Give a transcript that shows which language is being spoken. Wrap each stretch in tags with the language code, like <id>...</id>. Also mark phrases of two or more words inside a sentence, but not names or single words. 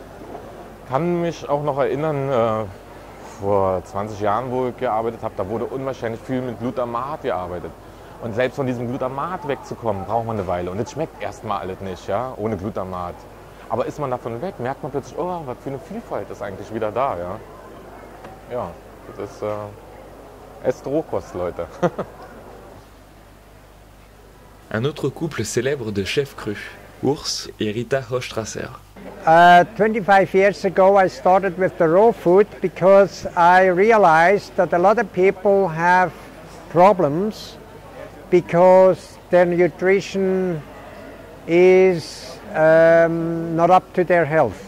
<de>Ich kann mich auch noch erinnern, vor 20 Jahren, wo ich gearbeitet habe, da wurde unwahrscheinlich viel mit Glutamat gearbeitet. Und selbst von diesem Glutamat wegzukommen, braucht man eine Weile. Und es schmeckt erstmal alles nicht, ja, ohne Glutamat. Aber ist man davon weg, merkt man plötzlich, oh, was für eine Vielfalt ist eigentlich wieder da, ja. Ja, das ist, esst Rohkost, Leute.</de> <fr>Un autre couple célèbre de chefs crus, Urs et Rita Hochstrasser.</fr> <en>25 years ago I started with the raw food because I realized that a lot of people have problems because their nutrition is not up to their health.</en>